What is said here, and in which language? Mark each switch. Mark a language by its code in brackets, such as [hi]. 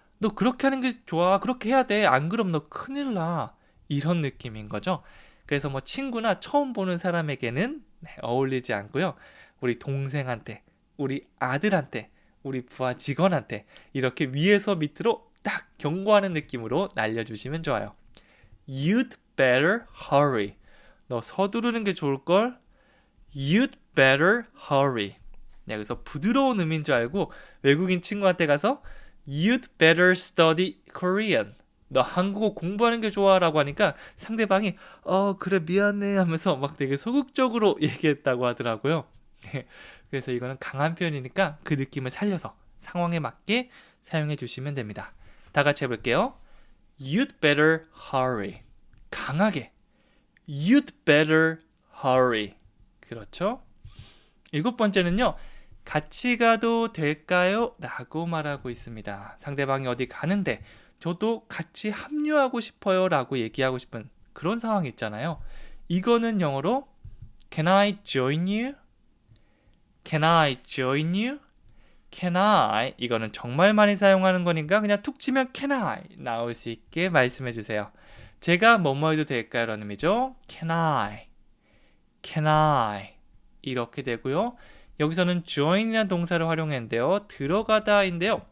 [ko] 너 그렇게 하는 게 좋아. 그렇게 해야 돼. 안 그럼 너 큰일 나. 이런 느낌인 거죠. 그래서 뭐 친구나 처음 보는 사람에게는 어울리지 않고요. 우리 동생한테, 우리 아들한테, 우리 부하 직원한테 이렇게 위에서 밑으로 딱 경고하는 느낌으로 날려주시면 좋아요. [en] You'd better hurry. [ko] 너 서두르는 게 좋을걸? [en] You'd better hurry. [ko] 네, 그래서 부드러운 음인 줄 알고 외국인 친구한테 가서 [en] You'd better study Korean. [ko] 너 한국어 공부하는 게 좋아 라고 하니까 상대방이 그래 미안해 하면서 막 되게 소극적으로 얘기했다고 하더라고요. 네, 그래서 이거는 강한 표현이니까 그 느낌을 살려서 상황에 맞게 사용해 주시면 됩니다. 다 같이 해볼게요. [en] You'd better hurry. [ko] 강하게. [en] You'd better hurry. [ko] 그렇죠? 7번째는요. 같이 가도 될까요? 라고 말하고 있습니다. 상대방이 어디 가는데 저도 같이 합류하고 싶어요 라고 얘기하고 싶은 그런 상황이 있잖아요. 이거는 영어로 [en] Can I join you? Can I join you? Can I? [ko] 이거는 정말 많이 사용하는 거니까 그냥 툭 치면 Can I? 나올 수 있게 말씀해 주세요. 제가 뭐뭐 해도 될까요? 라는 의미죠. Can I? Can I? 이렇게 되고요. 여기서는 join이라는 동사를 활용했는데요. 들어가다인데요.